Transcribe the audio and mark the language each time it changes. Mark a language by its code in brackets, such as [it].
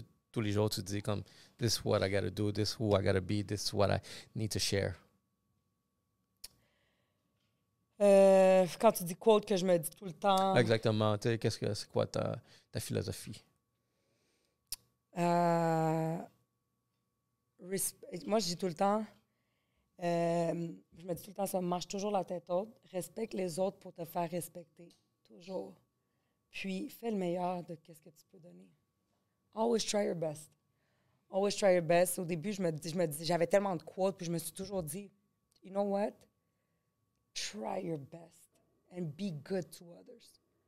[fr] Tous les jours, tu te dis comme [en] this is what I gotta do, this is who I gotta be, this is what I need to share. [fr] Quand tu dis quote que je me dis tout le temps. Exactement. C'est quoi ta philosophie? Moi, je dis tout le temps, je me dis tout le temps, ça marche toujours la tête haute. Respecte les autres pour te faire respecter. Toujours. Puis, fais le meilleur de ce que tu peux donner. [en] Always try your best. Always try your best. [fr] Au début, j'avais tellement de quotes, puis je me suis toujours dit, [en] you know what? Try your best and be good to others.